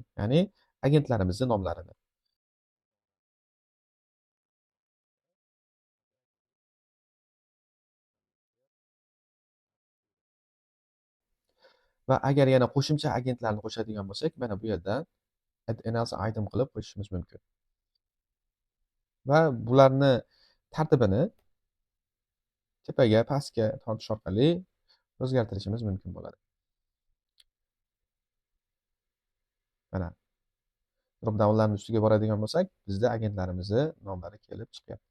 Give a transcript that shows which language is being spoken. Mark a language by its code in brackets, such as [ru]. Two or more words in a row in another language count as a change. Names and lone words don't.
[uz] Ya'ni agentlarimizning nomlarini. Va agar yana qo'shimcha agentlarni qo'shadigan bo'lsak, mana bu yerdan [en] add another item [uz] qilib qo'shishimiz mumkin. Va bularni tartibini tepaga, pastga tortish orqali o'zgartirishimiz mumkin bo'ladi. Mana drop downlarning ustiga boradigan bo'lsak, bizda agentlarimizni nomlari kelib chiqyapti.